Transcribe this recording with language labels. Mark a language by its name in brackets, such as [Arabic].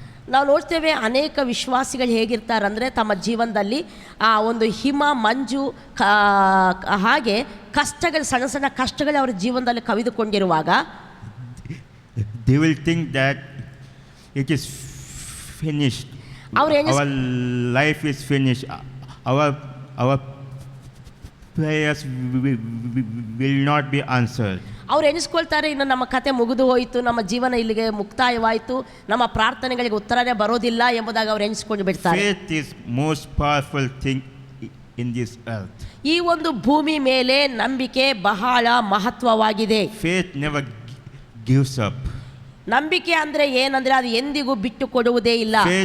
[Kannada] ನಾವು ನೋಡ್ತೇವೆ ಅನೇಕ ವಿಶ್ವಾಸಿಗಳು ಹೇಗಿರ್ತಾರಂದರೆ ತಮ್ಮ ಜೀವನದಲ್ಲಿ ಆ ಒಂದು ಹಿಮ ಮಂಜು ಹಾಗೆ ಕಷ್ಟಗಳು, ಸಣ್ಣ ಸಣ್ಣ ಕಷ್ಟಗಳು ಅವರ ಜೀವನದಲ್ಲಿ ಕವಿದುಕೊಂಡಿರುವಾಗ [English] they will think that it is finished, our life is finished, our prayers will not be answered. [Kannada] ಅವ್ರು ಎಣಿಸ್ಕೊಳ್ತಾರೆ, ಇನ್ನು ನಮ್ಮ ಕತೆ ಮುಗಿದು ಹೋಯಿತು, ನಮ್ಮ ಜೀವನ ಇಲ್ಲಿಗೆ ಮುಕ್ತಾಯವಾಯಿತು, ನಮ್ಮ ಪ್ರಾರ್ಥನೆಗಳಿಗೆ ಉತ್ತರನೇ ಬರೋದಿಲ್ಲ ಎಂಬುದಾಗಿ ಅವ್ರು ಎಣಿಸ್ಕೊಂಡು ಬಿಡ್ತಾರೆ. [English] Faith is most powerful thing in this earth. [Kannada] ಈ ಒಂದು ಭೂಮಿ ಮೇಲೆ ನಂಬಿಕೆ ಬಹಳ ಮಹತ್ವವಾಗಿದೆ. [English] Faith never gives up. [Kannada] ನಂಬಿಕೆ ಅಂದರೆ ಏನಂದರೆ ಅದು ಎಂದಿಗೂ ಬಿಟ್ಟು ಕೊಡುವುದೇ ಇಲ್ಲ.